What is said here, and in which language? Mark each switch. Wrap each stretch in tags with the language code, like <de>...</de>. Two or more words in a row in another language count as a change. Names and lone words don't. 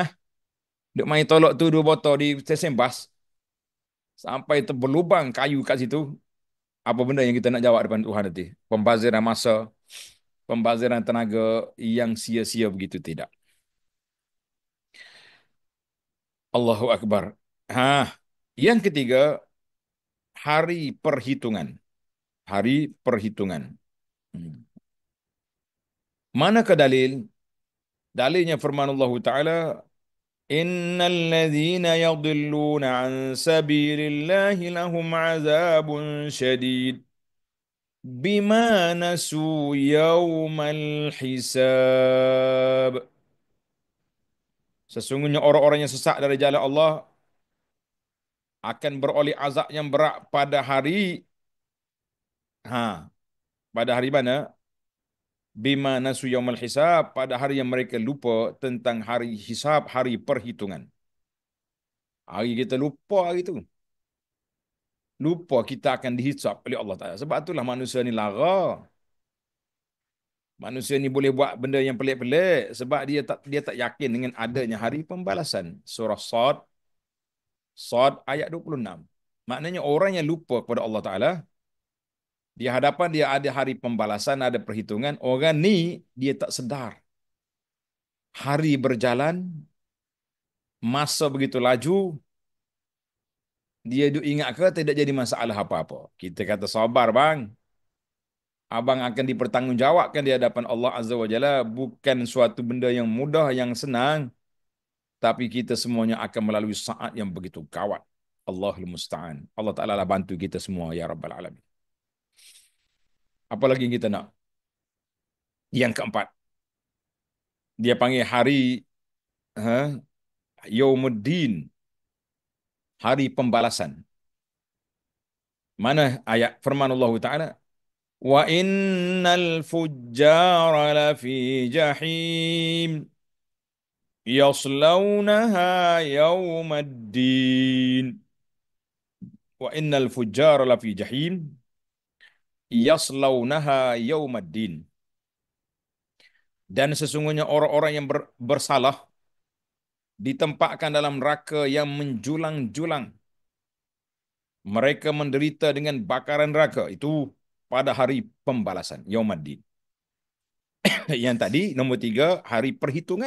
<ms>Duk main tolak tu dua botol di stesen bas sampai terberlubang kayu kat situ. Apa benda yang kita nak jawab depan Tuhan nanti? Pembaziran masa, pembaziran tenaga yang sia-sia begitu tidak.</ms> <ar>الله أكبر.</ar> <ms>Yang ketiga, hari perhitungan. Hari perhitungan. Manakah dalil? Dalilnya firman Allah Ta'ala,</ms> <ar>إن الذين يضلون عن سبيل الله لهم عذاب شديد بما نسوا يوم الحساب.</ar> <ms>Sesungguhnya orang-orang yang sesat dari jalan Allah akan beroleh azab yang berat pada hari pada hari mana?</ms> <ar>بما نسوا يوم الحساب,</ar> <ms>pada hari yang mereka lupa tentang hari hisab, hari perhitungan. Hari kita lupa hari itu. Lupa kita akan dihisab oleh Allah Ta'ala. Sebab itulah manusia ni lara. Manusia ni boleh buat benda yang pelik-pelik sebab dia tak yakin dengan adanya hari pembalasan. Surah Sad ayat 26. Maknanya orang yang lupa kepada Allah Taala, di hadapan dia ada hari pembalasan, ada perhitungan, orang ni dia tak sedar. Hari berjalan, masa begitu laju, dia duk ingat ke tidak jadi masalah apa-apa. Kita kata sabar bang, abang akan dipertanggungjawabkan di hadapan Allah</ms> <ar>عز وجل,</ar> <ms>bukan suatu benda yang mudah, yang senang, tapi kita semuanya akan melalui saat yang begitu kawat.</ms> <ar>الله المستعان.</ar> <ms>Allah Ta'ala lah bantu kita semua,</ms> <ar>يا رب العالمين.</ar> <ms>Apa lagi yang kita nak? Yang keempat, dia panggil hari ha, Yaumuddin, hari pembalasan. Mana ayat firman Allah Ta'ala?</ms> <ar>وإن الفجار لفي جحيم يصلونها يوم الدين. وإن الفجار لفي جحيم يصلونها يوم الدين.</ar> <ms>Dan sesungguhnya orang-orang yang bersalah ditempatkan dalam neraka yang menjulang-julang. Mereka menderita dengan bakaran neraka itu pada hari pembalasan, Yaumaddin. Yang tadi, nombor tiga, hari perhitungan.</ms>